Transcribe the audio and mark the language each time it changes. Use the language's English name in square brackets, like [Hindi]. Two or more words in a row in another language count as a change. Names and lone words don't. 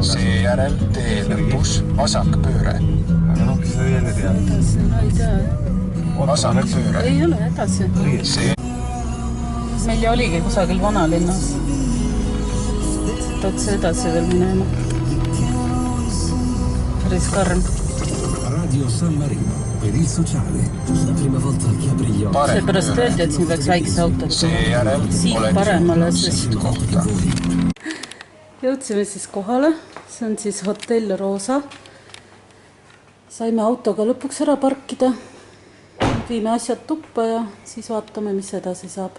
[Estonian] Seejärel tee lõpus vasakpööre. Aga noh, kes seda jälle teab? Edasi, no ei tea. Vasakpööre. Ei ole edasi. Meil oligi kusagil vanalinnas. Otse edasi veel minema. Päris karm. [Italian] Radio San Marino per il sociale. La prima volta che apri gli occhi. [Estonian] Seepärast öeldi, et siin peaks väikse autot. Seejärel Siit paremale, sest kohta. Jõudsime siis kohale. See on siis hotell Rosa. Saime autoga lõpuks ära parkida. Viime asjad tuppa ja siis vaatame, mis edasi saab.